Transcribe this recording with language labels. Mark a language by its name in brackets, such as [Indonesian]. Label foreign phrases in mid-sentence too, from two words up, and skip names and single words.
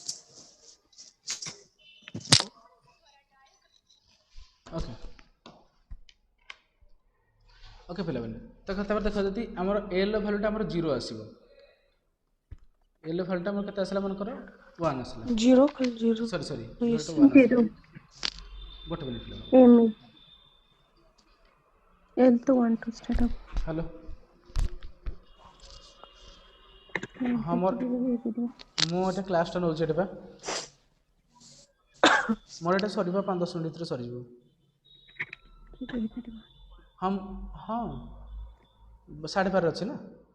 [Odia] ओके, ओके पिलाମାନେ ତାପରେ ଦେଖ ଯଦି ଆମର a ର ଭ୍ୟାଲୁଟା ଆମର 0 ଆସିବ a ର ଭ୍ୟାଲୁଟା ଆମର କେତେ ଆସିଲା ମନେକର 1 ଆସିଲା 0 ଖାଲି 0 ସରି [English] Yes. [Odia] ଭ୍ୟାଲୁଟା 1 ଆସିଲା 0. ଗୋଟେ ମିନିଟ୍ ପିଲାମାନେ Amy. L to 1 to start up. ହ୍ୟାଲୋ ହଁ ମୋର ମୁଁ ଏଟା କ୍ଲାସଟା ନେଉଛି ଏଟା ବା ମୋର ଏଟା ସରିବ 5-10 ମିନିଟ୍ ଭିତରେ ସରିଯିବ ହଁ ହଁ 12:30 ଅଛି ନା